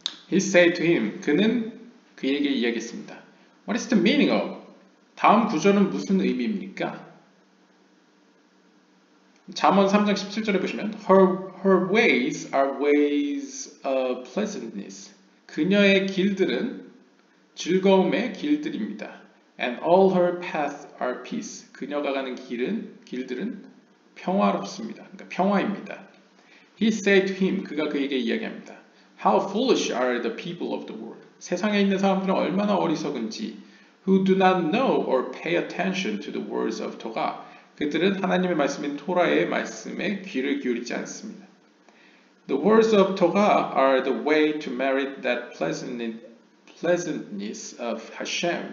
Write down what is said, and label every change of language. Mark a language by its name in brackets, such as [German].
[English] He said to him, [Korean] 그는 그에게 이야기했습니다. [English] What is the meaning of? [Korean] 다음 구절은 무슨 의미입니까? 잠언 3장 17절에 보시면 [English] Her ways are ways of pleasantness. [Korean] 그녀의 길들은 즐거움의 길들입니다. [English] And all her paths are peace. [Korean] 그녀가 가는 길들은 평화롭습니다. 그러니까 평화입니다. [English] He said to him, [Korean] 그가 그에게 이야기합니다. [English] How foolish are the people of the world. [Korean] 세상에 있는 사람들은 얼마나 어리석은지. [English] Who do not know or pay attention to the words of Torah. [Korean] 그들은 하나님의 말씀인 토라의 말씀에 귀를 기울이지 않습니다. [English] The words of Torah are the way to merit that pleasantness of Hashem.